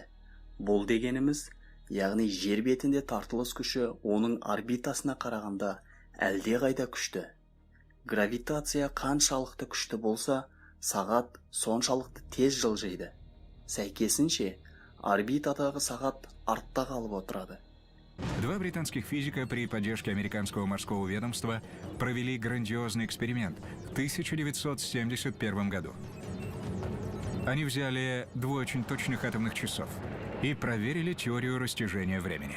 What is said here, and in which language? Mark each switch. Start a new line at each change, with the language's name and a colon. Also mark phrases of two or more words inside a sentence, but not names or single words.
Kazakh: Бұл дегеніміз, яғни жер бетінде тартылыс күші оның орбитасына қарағанда әлде қайда күшті. Гравитация қаншалықты күшті болса, сағат соншалықты тез жылжиды. Сәйкесінше, орбитадағы сағат артта қалып отырады.
Russian: Два британских физика при поддержке американского морского ведомства провели грандиозный эксперимент в 1971 году. Они взяли два очень точных атомных часов и проверили теорию растяжения времени.